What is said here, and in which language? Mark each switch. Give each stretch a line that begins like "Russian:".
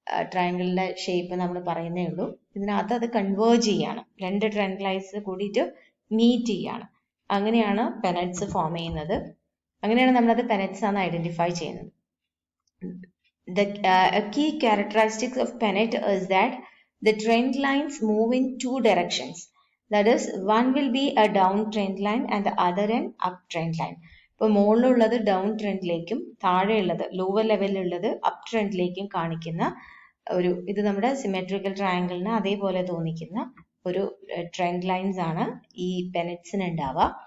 Malayalam: ട്രയാങ്കിളിന്റെ ഷേപ്പ് നമ്മൾ പറയുന്നേ ഉള്ളൂ. ഇതിനകത്ത് അത് കൺവേർജ് ചെയ്യാണ്, രണ്ട് ട്രെൻഡ് ലൈൻസ് കൂടിയിട്ട് മീറ്റ് ചെയ്യാണ്. അങ്ങനെയാണ് പെനറ്റ്സ് ഫോം ചെയ്യുന്നത്. അങ്ങനെയാണ് നമ്മളത് പെനറ്റ്സ് ആണ് ഐഡന്റിഫൈ ചെയ്യുന്നത്.
English: A key characteristics of pennant is that the trend lines move in two directions. That is, one will be a down trend line and the other an up trend line.
Malayalam: ഇപ്പോൾ മുകളിലുള്ളത് down ട്രെൻഡിലേക്കും താഴെയുള്ളത് lower ലെവലിലുള്ളത് up ട്രെൻഡിലേക്കും കാണിക്കുന്ന ഇത് നമ്മുടെ symmetrical ട്രയാങ്കിളിന് അതേപോലെ തോന്നിക്കുന്ന ഒരു trend lines ആണ് ഈ പെനറ്റ്സിന് ഉണ്ടാവുക.